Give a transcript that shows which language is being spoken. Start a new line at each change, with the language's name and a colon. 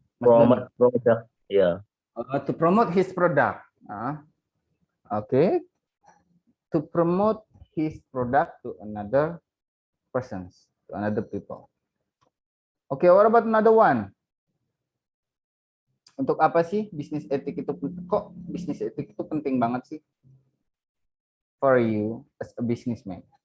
English: Promote product. Yeah. To promote his product. Okay. To promote his product to another persons, to another people. Okay, what about another one?
Indonesian: Untuk apa sih bisnis etik itu? Kok bisnis etik itu penting banget sih?
English: For you as a businessman.